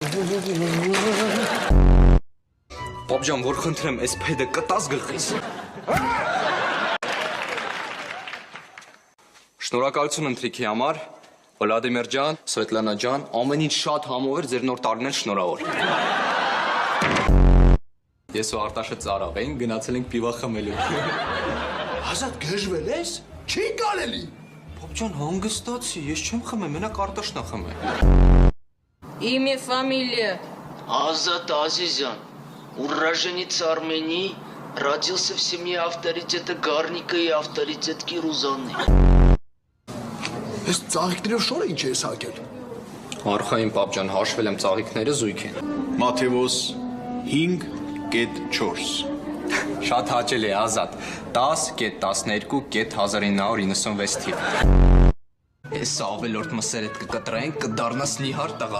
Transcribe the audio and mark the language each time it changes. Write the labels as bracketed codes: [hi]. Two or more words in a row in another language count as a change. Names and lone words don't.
[hy] Պապ ջան, որ խնդրեմ, այս փեդը կտաս գլխիս։ Շնորհակալություն ընթրիքի համար, Վլադիմիր ջան, Սվետլանա ջան, ամեն ինչ շատ համով էր, ձեր նոր տարին էլ շնորհավոր։ Ես ու Արտաշը ծարավ էին, գնացել ենք պիվա խմելու։ Ազատ գժվել ես, չի կարելի։ Պապ ջան, հանգստացի, ես չեմ խմել, մենակ Արտաշն է խմել։ [ru] Имя, фамилия. Азат Азизян, уроженец Армении, родился в семье авторитета Гарника и авторитетки Рузанны. [hy] Ես ծաղիկներով շորը ինչ ես հակել։ Արխային պապ ջան, հաշվել եմ ծաղիկները զույգ են։ Մաթեոս 5.4 Շատ հաճելի է, Ազատ, 10.12.1996 թիվ։ Ես ավելորդ մսերդ կկտրենք, կդառնաս նիհար տղա։